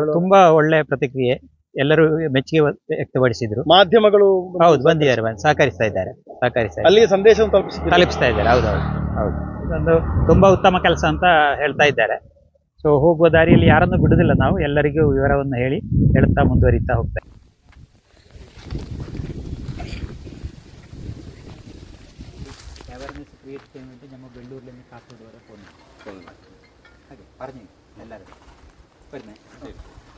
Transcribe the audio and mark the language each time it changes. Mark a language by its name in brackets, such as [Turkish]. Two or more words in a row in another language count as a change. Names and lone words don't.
[Kannada] ತುಂಬಾ ಒಳ್ಳೆ ಪ್ರತಿಕ್ರಿಯೆ, ಎಲ್ಲರೂ ಮೆಚ್ಚುಗೆ ವ್ಯಕ್ತಪಡಿಸಿದ್ರು. ಮಾಧ್ಯಮಗಳು ಹೌದು ಬಂದಿದ್ದಾರೆ, ಸಹಕರಿಸ್ತಾ ಇದ್ದಾರೆ. ಅಲ್ಲಿಗೆ ಸಂದೇಶವನ್ನು ತಲುಪಿಸ್ತಾ ಇದ್ದಾರೆ. ಹೌದು. ಇದೊಂದು ತುಂಬಾ ಉತ್ತಮ ಕೆಲಸ ಅಂತ ಹೇಳ್ತಾ ಇದ್ದಾರೆ. ಸೊ ಹೋಗುವ ದಾರಿಯಲ್ಲಿ ಯಾರನ್ನು ಬಿಡುದಿಲ್ಲ, ನಾವು ಎಲ್ಲರಿಗೂ ವಿವರವನ್ನು ಹೇಳುತ್ತಾ ಮುಂದುವರಿತಾ ಹೋಗ್ತಾ ಇದ್ದೀವಿ. [English] awareness create [Malayalam] ചെയ്യാൻ വേണ്ടി നമ്മൾ വെള്ളൂരിൽ നിന്ന് കാസർഗോഡ് വരെ പോകുന്നു. [Kannada] ಹಾಗೆ പറഞ്ഞു ಎಲ್ಲರೂ ಬರ್ತೀನಿ.